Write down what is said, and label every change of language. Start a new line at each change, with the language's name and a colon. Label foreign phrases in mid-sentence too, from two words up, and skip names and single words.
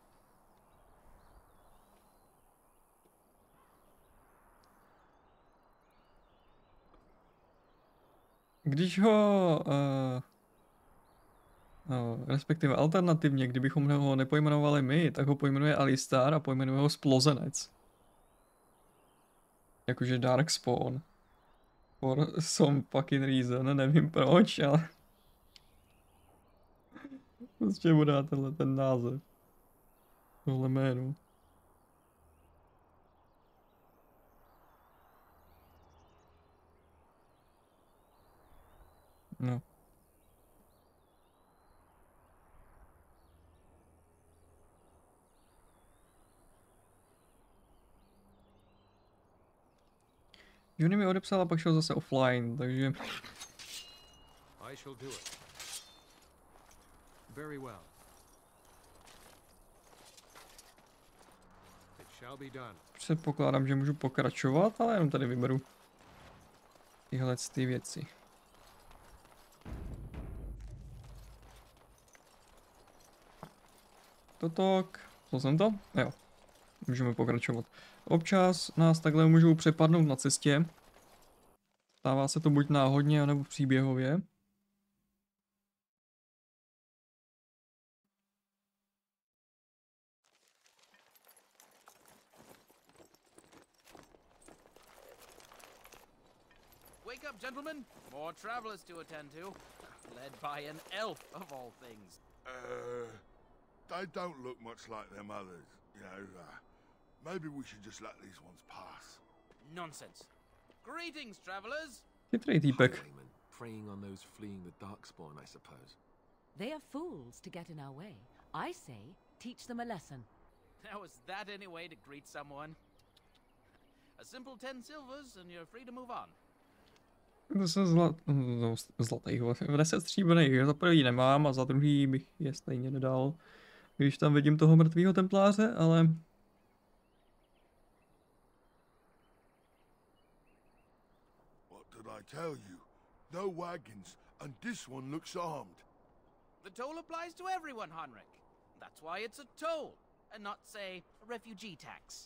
Czech: Když ho, respektive alternativně, kdybychom ho nepojmenovali my, tak ho pojmenuje Alistar a pojmenuje ho Splozenec.
English: Jakože Darkspawn. For some fucking reason,
Czech: nevím proč, ale prostě mu dá tenhle ten název. Tohle jméno. No. Johnny mi odepsal a pak šel zase offline, takže...
English: I shall do it. Very well. It shall be done.
Czech: Předpokládám, že můžu pokračovat, ale jenom tady vyberu tyhle ty věci. Totok. Co jsem to? Jo. Můžeme pokračovat. Občas nás takhle můžou přepadnout na cestě. Stává se to buď náhodně, nebo příběhově.
English: Wake up, gentlemen. More travelers to attend to. Led by an elf, of all things. They don't look much like them others, you know. Maybe we should just let these ones pass. Nonsense. Greetings, travelers.
Czech: Chytrý týpek.
English: Preying on those fleeing the Darkspawn, I suppose. They are fools to get in our way. I say, teach them a lesson. Now is that any way to greet someone? A simple 10 silvers and you're free to move on.
Czech: To se zlatých, 10 stříbrných, za prvý nemám a za druhý bych je stejně nedal, když tam vidím toho mrtvýho templáře, ale...
English: What did I tell you? No wagons, and this one looks armed. The toll applies to everyone, Henrik. That's why it's a toll, and not, say, a refugee tax.